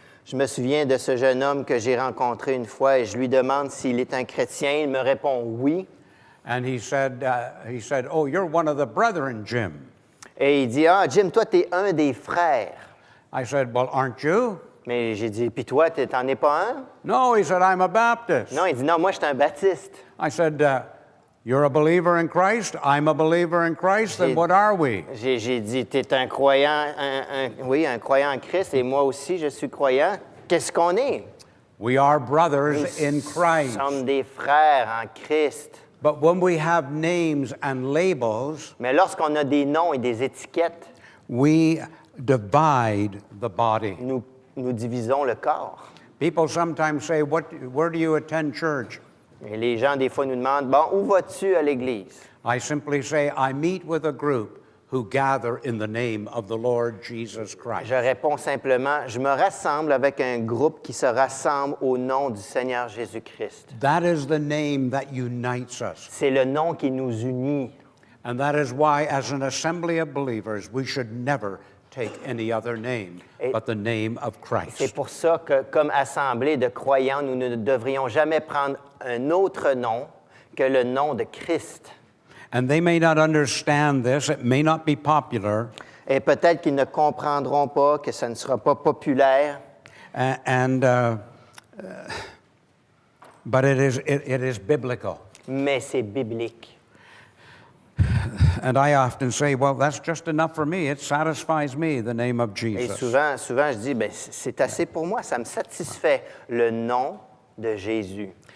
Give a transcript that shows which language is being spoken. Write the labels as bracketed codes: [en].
[fr] Je me souviens de ce jeune homme que j'ai rencontré une fois et je lui demande s'il est un chrétien. Il me répond oui. [en] And he said, "Oh, you're one of the brethren, Jim." [fr] Et il dit, ah, Jim, toi, tu es un des frères. [en] I said, "Well, aren't you?" [fr] Mais j'ai dit, puis toi, t'en es pas un? [en] No, he said, "I'm a Baptist." [fr] Non, il dit, non, moi, je suis un baptiste. [en] I said, "You're a believer in Christ. I'm a believer in Christ. Then what are we?" [fr] J'ai dit, tu es un croyant, oui, un croyant en Christ, et moi aussi, je suis croyant. Qu'est-ce qu'on est? [en] We are brothers in [fr] Nous [en] Christ. [fr] sommes des frères en Christ. [en] But when we have names and labels, [fr] Mais lorsqu'on a des noms et des étiquettes, [en] we divide the body. [fr] nous divisons le corps. [en] People sometimes say, "Where do you attend church?" [fr] Et les gens, des fois, nous demandent, bon, où vas-tu à l'église? [en] I simply say, "I meet with a group who gather in the name of the Lord Jesus Christ." [fr] Je réponds simplement, je me rassemble avec un groupe qui se rassemble au nom du Seigneur Jésus-Christ. [en] That is the name that unites us. [fr] C'est le nom qui nous unit. [en] And that is why, as an assembly of believers, we should never take any other name but the name of [fr] C'est [en] Christ. [fr] pour ça que, comme assemblée de croyants, nous ne devrions jamais prendre un autre nom que le nom de Christ. [en] And they may not understand this, it may not be popular, [fr] Et peut-être qu'ils ne comprendront pas, que ça ne sera pas populaire, [en] but it is biblical. [fr] mais c'est biblique. [en] And I often say, well, that's just enough for me. It satisfies me, the name of [fr] Et [en] Jesus. [fr] souvent je dis, ben, c'est assez pour moi, ça me satisfait, le nom de Jésus.